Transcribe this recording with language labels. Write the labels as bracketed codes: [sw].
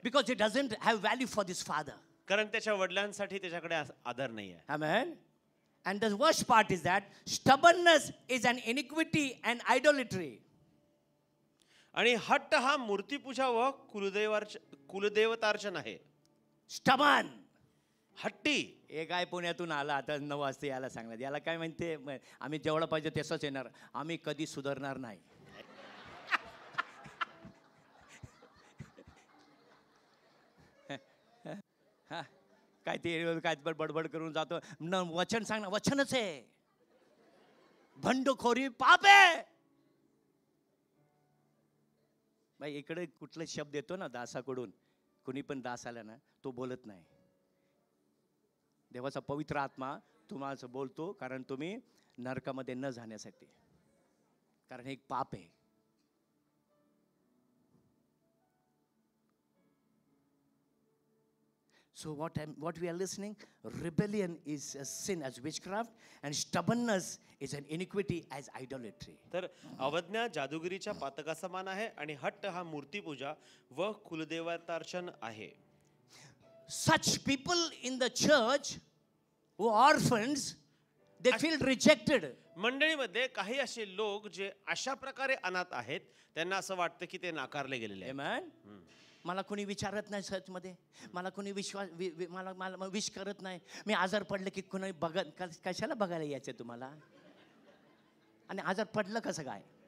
[en] Because he doesn't have value for this father. [mr] कारण त्याच्या वडिलांसाठी त्याच्याकडे आदर नाही आहे. [en] Amen. And the worst part is that stubbornness is an iniquity and idolatry. [mr] आणि हट्ट हा मूर्तीपूजा व कुलदेवतार्चन आहे. [en] Stubborn. [mr] हट्टी. हे काय पुण्यातून आला, आता 9 वाजता याला सांगणार. याला काय म्हणते, आम्ही जेवढं पाहिजे तसंच येणार, आम्ही कधी सुधारणार नाही. काय ते काय बडबड करून जातो. वचन सांग ना, वचनच आहे. भंडखोरी पाप आहे. बाई इकडे कुठला शब्द येतो ना दासाकडून, कुणी पण दास आला ना, तो बोलत नाही. देवाचा पवित्र आत्मा तुम्हाला बोलतो, कारण तुम्ही नरकामध्ये न जाण्यासाठी, कारण हे एक पाप आहे. [en] So what we are listening, rebellion is a sin as witchcraft, and stubbornness is an iniquity as idolatry. [mr] तर अवज्ञा जादूगिरीच्या पातका समान आहे आणि हट्ट हा मूर्तीपूजा व कुलदेवतार्चन आहे. [en] Such people in the church who are orphans, they feel rejected. [mr] मंडळीमध्ये काही असे लोक जे अशा प्रकारे अनाथ आहेत, त्यांना असं वाटतं की ते नाकारले गेलेले आहेत. [en] Amen. [mr] मला कोणी विचारत नाही चर्चमध्ये, मला कोणी मला विश करत नाही. मी आजार पडलं की कोणी कशाला बघायला यायचं तुम्हाला, आणि आजार पडलं कसं काय?